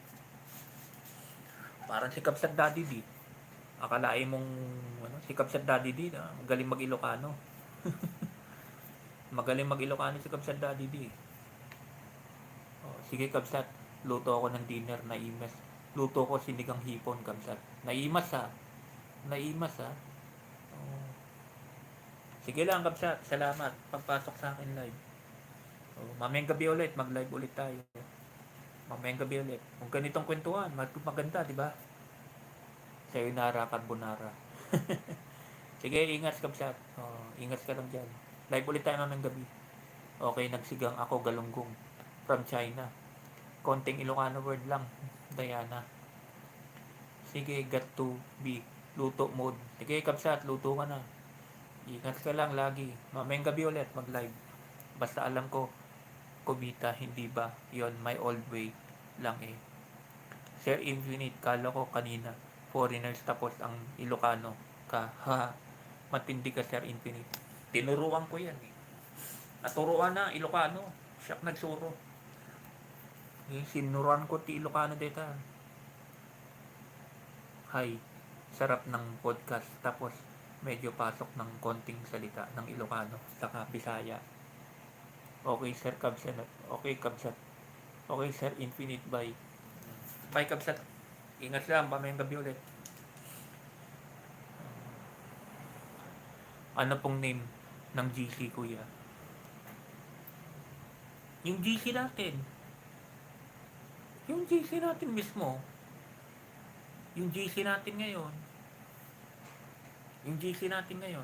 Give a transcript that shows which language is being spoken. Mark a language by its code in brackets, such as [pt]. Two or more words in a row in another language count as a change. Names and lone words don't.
[tl] Parang si Kabsat Daddy D. Akalain mong si Kabsat Daddy D, magaling mag-Ilocano. Magaling mag-Ilocano si Kabsat Daddy D. Sige Kabsat, luto ako ng dinner na imas. Luto ko sinigang hipon Kabsat. [ilo] Naimas ha. [tl] Sige lang Kabsat, salamat pagpasok sa akin live. Mamayang gabi ulit, mag-live ulit tayo. Mamayang gabi ulit. Kung ganitong kwentuhan, maganda, di ba? Sayonara, carbonara. Sige, ingat Kabsat. Ingat ka lang dyan. Live ulit tayo ng gabi. Okay, nagsigang ako galunggong from China. Konting Ilocano word lang, Diana. Sige, [en] got to be luto mode. [tl] Sige, Kabsat, luto ka na. Ingat ka lang lagi. Mamayang gabi ulit, mag-live. Basta alam ko, Kubita, hindi ba? Yon, [en] my old way lang eh. [tl] Sir Infinite, kala ko kanina, foreigners tapos ang Ilocano ka. Ha, matindi ka Sir Infinite. Tinuruan ko yan eh. Naturuan na, Ilocano. Siya nagsuro. [ilo] Sinuruan ko ti Ilocano data. [tl] Hi, sarap ng podcast. Tapos, medyo pasok ng konting salita ng Ilocano. Saka Bisaya. Okay, Sir Kabsat. Okay, Kabsat. Okay, Sir Infinite, bye. Bye, Kabsat. Ingat lang, mamayang gabi ulit. Ano pong name ng GC, kuya? Yung GC natin. Yung GC natin mismo. Yung GC natin ngayon. Yung GC natin ngayon.